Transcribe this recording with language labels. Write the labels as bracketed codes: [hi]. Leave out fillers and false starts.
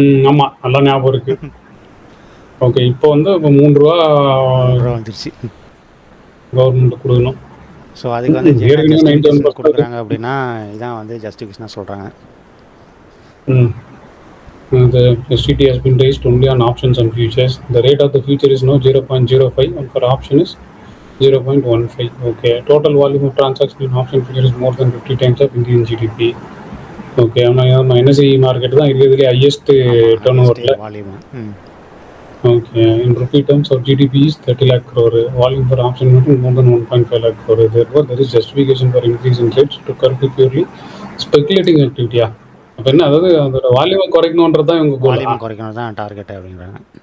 [ta] ஆமாம், நல்லா ஞாபகம் இருக்கு. ஓகே, இப்போ வந்து இப்போ 3 ரூபா வந்துருச்சு கவர்மெண்ட் கொடுக்கணும். ஸோ அதுக்கு வந்து என்ன கொடுக்குறாங்க அப்படின்னா இதான் வந்து ஜஸ்டிஃபிகேஷனாக சொல்கிறாங்க. [en] The STT has been raised only on options and futures. The rate of the future is now 0.05 and for option is 0.15. Okay, total volume of transaction in option future is more than 50 times of Indian GDP. [ta] Okay, ஆனால் NSE market தான் இருக்கிறதுலே [en] Highest டர்ன் ஓவரில் volume. Okay, in rupee terms of GDP is 30 lakh crore. Volume for option more than 1.5 lakh crore. Therefore, there is justification for increase in rates to curb purely speculating activity. [ta] அப்போ என்ன, அதாவது அதோட வால்யூமை குறைக்கணுன்றது தான் இவங்க வால்யூமை குறைக்கணும் தான் டார்கெட் அப்படிங்கிறாங்க.